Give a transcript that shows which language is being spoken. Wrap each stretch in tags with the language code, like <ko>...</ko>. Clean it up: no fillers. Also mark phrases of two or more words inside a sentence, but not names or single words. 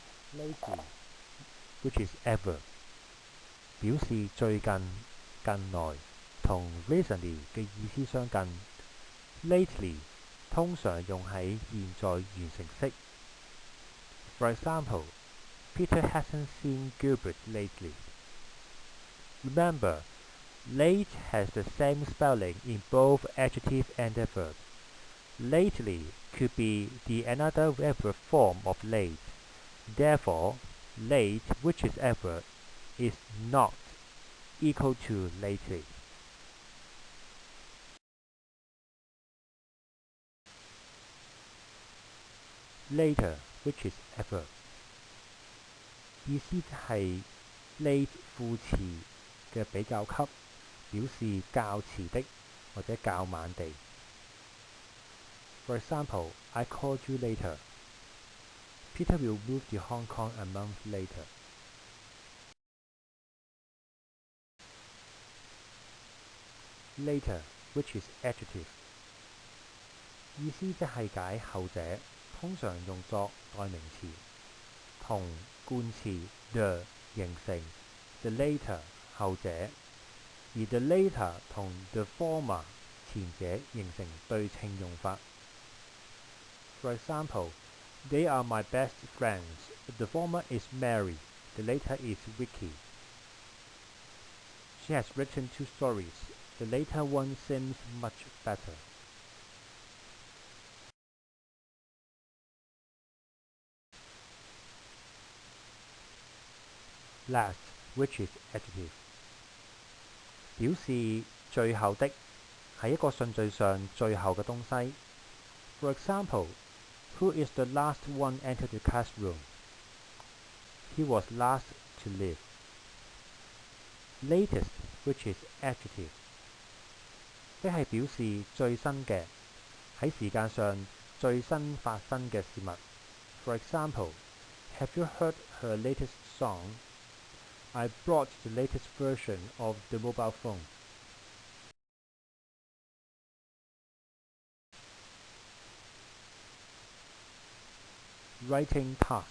<en>Lately, which is adverb，</en> <yue>表示最近、近來，同 recently 嘅意思相近。Lately 通常用喺現在完成式。</yue> <en>For example, Peter hasn't seen Gilbert lately. Remember, late has the same spelling in both adjective and adverb. Lately could be the another adverb form of late. Therefore, late, which is adverb, is not equal to lately. Later, which is adverb,</en> <yue>意思係 late 副詞嘅比較級，表示較遲的或者較晚地。</yue> <en>For example, I called you later. Peter will move to Hong Kong a month later. Later, which is adjective,</en> <yue>意思即係解後者，通常用作代名詞，同冠詞 the 形成</yue> <en>the later</en> <yue>後者，而</yue> <en>the later</en> <yue>同</yue> <en>the former</en> <yue>前者形成對稱用法。</yue> <en>For example, they are my best friends. The former is Mary. The later is Vicky. She has written 2 stories. The later one seems much better. Last, which is adjective,</en> <yue>表示最後的，係一個順序上最後嘅東西。</yue> <en>For example, who is the last one entered the classroom? He was last to leave. Latest, which is adjective,</en> <yue>即係表示最新嘅，喺時間上最新發生嘅事物。</yue> <en>For example, have you heard her latest song? I brought the latest version of the mobile phone. Writing task.</en>